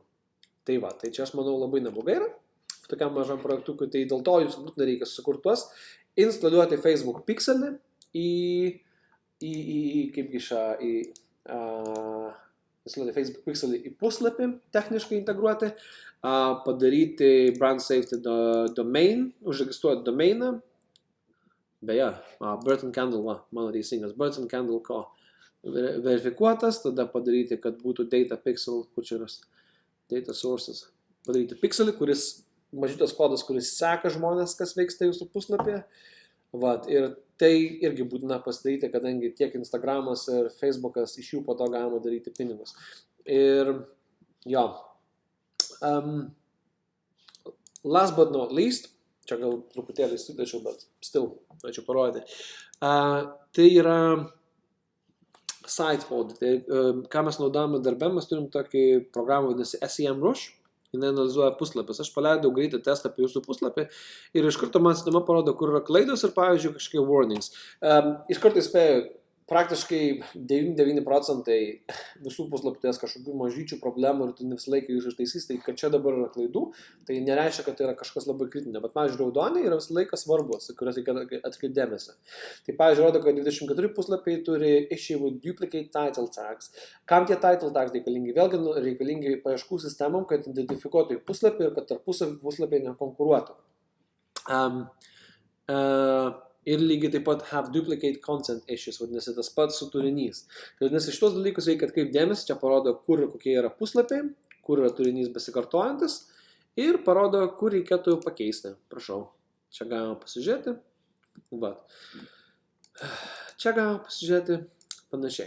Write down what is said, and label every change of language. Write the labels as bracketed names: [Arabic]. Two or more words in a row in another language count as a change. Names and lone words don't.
[Lithuanian] Tai čia aš manau labai neblogai yra. Tokiam mažam projektukui, tai dėl to jūs būtinai reikia sukurtuos, instaliuoti Facebook Pixelį instaliuoti Facebook Pixelį į puslapį, techniškai integruoti, padaryti [English] brand safety domain, [Lithuanian] užregistruoti domainą, beje, Burton Candle, mano teisingas, Burton Candle ko verifikuotas, tada padaryti, kad būtų [English] data pixel, [Lithuanian] kur čia yra [English] data sources, [Lithuanian] padaryti pixelį, kuris mažytas kodas, kuris seka žmonės, kas vyksta jūsų puslapyje. Ir tai irgi būtina pasidaryti, kadangi tiek Instagramas ir Facebookas iš jų po to galima daryti pinigus. Ir jo. [English] Last but not least, [Lithuanian] čia gal truputėlį sudėčiau, bet still, norėčiau parodyti. Tai yra SitePod. Tai, ką mes naudojame darbe, mes turim tokį programą, vadinasi SEMrush. Jis analizuoja puslapius. Aš paleidau greitą testą apie jūsų puslapį ir iš karto man sistema parodo, kur yra klaidos ir, pavyzdžiui, kažkokie warnings. Iš karto įspėju, praktiškai 99% visų puslapių turės kažkokių mažyčių problemų ir tu ne visą laiką jūs ištaisys, tai kad čia dabar yra klaidų, tai nereiškia, kad tai yra kažkas labai kritinio, bet, pavyzdžiui, raudoniai yra visą laiką svarbus, kuriuos reikia atkreipti dėmesį. Tai, pavyzdžiui, rodo, kad 24 puslapiai turi [English] issue with duplicate title tags. [Lithuanian] Kam tie [English] title tags [Lithuanian] reikalingi? Vėlgi reikalingi paieškų sistemom, kad identifikuotų į puslapį ir kad tarpusavy puslapiai nekonkuruotų. Ir lygiai taip pat [English] have duplicate content issues, [Lithuanian] vadinasi tas pats su turinys. Vadinasi, šitos dalykus reikia atkreipti dėmesį, čia parodo, kur ir kokie yra puslapiai, kur yra turinys besikartojantis ir parodo, kur reikėtų pakeisti. Prašau, čia galima pasižiūrėti. Čia galima pasižiūrėti panašiai.